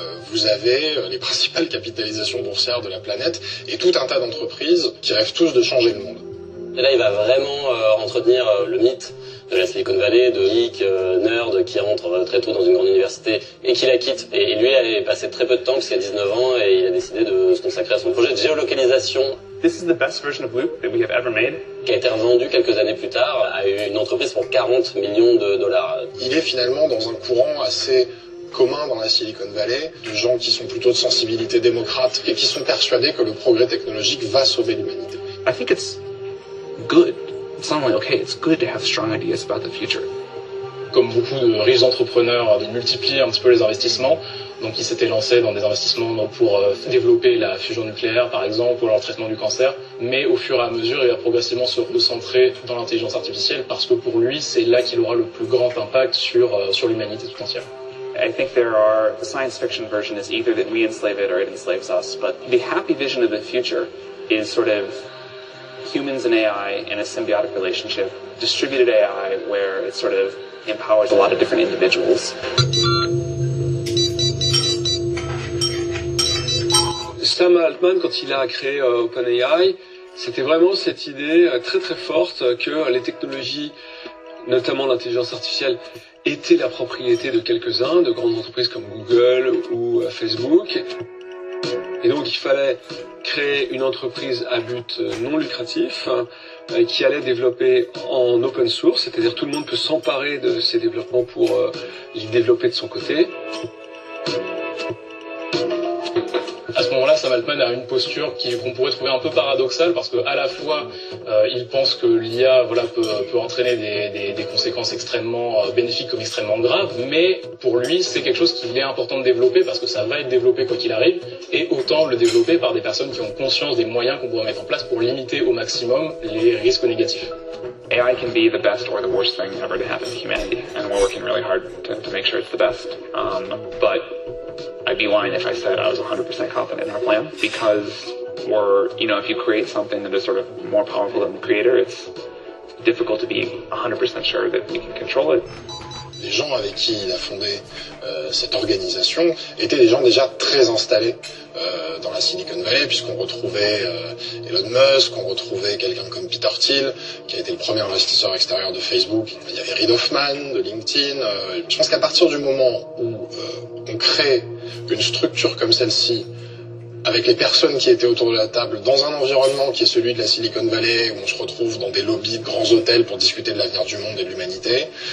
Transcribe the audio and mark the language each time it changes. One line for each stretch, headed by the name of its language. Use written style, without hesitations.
French: Vous avez les principales capitalisations boursières de la planète et tout un tas d'entreprises qui rêvent tous de changer le monde. Et là, il va vraiment entretenir le mythe de la Silicon Valley, de geek, nerd, qui rentre très tôt dans une grande université et qui la quitte. Et lui, il a passé très peu de temps, puisqu'il a 19 ans, et il a décidé de se consacrer à son projet de géolocalisation.
English: This is the best version of Loop that we have ever made.
French: Qui a été revendu quelques années plus tard à une entreprise pour 40 millions de dollars. Il est finalement dans un courant assez commun dans la Silicon Valley, de gens qui sont plutôt de sensibilité démocrate et qui sont persuadés que le progrès technologique va sauver l'humanité.
English: I think it's good. It's not only okay, it's good to have strong ideas about the future.
French: Comme beaucoup de riches entrepreneurs, ils multiplient un petit peu les investissements. Donc il s'était lancé dans des investissements pour développer la fusion nucléaire, par exemple, ou le traitement du cancer. Mais au fur et à mesure, il va progressivement se recentrer dans l'intelligence artificielle parce que pour lui, c'est là qu'il aura le plus grand impact sur l'humanité tout entière.
English: I think there are, the science fiction version is either that we enslave it or it enslaves us. But the happy vision of the future is sort of humans and AI in a symbiotic relationship, distributed AI, where it sort of empowers a lot of different individuals.
French: Sam Altman, quand il a créé OpenAI, c'était vraiment cette idée très très forte que les technologies, notamment l'intelligence artificielle, étaient la propriété de quelques-uns, de grandes entreprises comme Google ou Facebook. Et donc il fallait créer une entreprise à but non lucratif qui allait développer en open source, c'est-à-dire tout le monde peut s'emparer de ces développements pour les développer de son côté. À ce moment-là, Sam Altman a une posture qu'on pourrait trouver un peu paradoxale parce que à la fois, il pense que l'IA, voilà, peut entraîner des conséquences extrêmement bénéfiques comme extrêmement graves, mais pour lui, c'est quelque chose qu'il est important de développer parce que ça va être développé quoi qu'il arrive, et autant le développer par des personnes qui ont conscience des moyens qu'on pourrait mettre en place pour limiter au maximum les risques négatifs.
English: AI can be the best or the worst thing ever to happen to humanity, and we're working really hard to make sure it's the best. But I'd be lying if I said I was 100% confident in our plan, because we're, you know, if you create something that is sort of more powerful than the creator, it's difficult to be 100% sure that we can control it.
French: Les gens avec qui il a fondé cette organisation étaient des gens déjà très installés dans la Silicon Valley, puisqu'on retrouvait Elon Musk, on retrouvait quelqu'un comme Peter Thiel, qui a été le premier investisseur extérieur de Facebook. Il y avait Reid Hoffman de LinkedIn. Je pense qu'à partir du moment où on crée une structure comme celle-ci, avec les personnes qui étaient autour de la table, dans un environnement qui est celui de la Silicon Valley, où on se retrouve dans des lobbies de grands hôtels pour discuter de l'avenir du monde et de l'humanité,